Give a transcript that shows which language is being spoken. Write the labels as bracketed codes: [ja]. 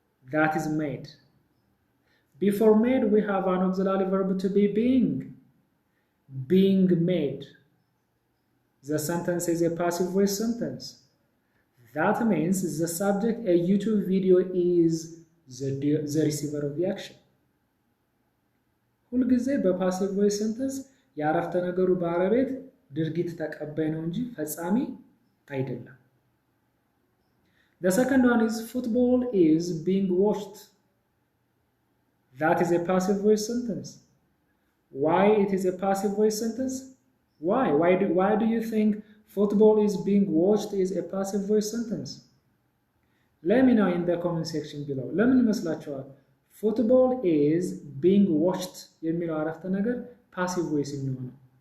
[en] That is made. Before made, we have an auxiliary verb to be being. Being made. The sentence is a passive voice sentence. That means the subject, a YouTube video, is the receiver of the action. [am] ሁልጊዜ በፓሲቭ ቮይስ ሰንተንስ የአረፍተ ነገሩ ባለቤት ድርጊት ተቀባይ ነው እንጂ ፈጻሚ አይደለም። [en] The second one is football is being watched. That is a passive voice sentence. Why it is a passive voice sentence? Why do you think football is being watched is a passive voice sentence? Let me know in the comment section below. [am] ለምን ይመስላችኋል [en] football is being watched [am] የሚለው አረፍተ ነገር [en] passive voice [am] የሚሆነው?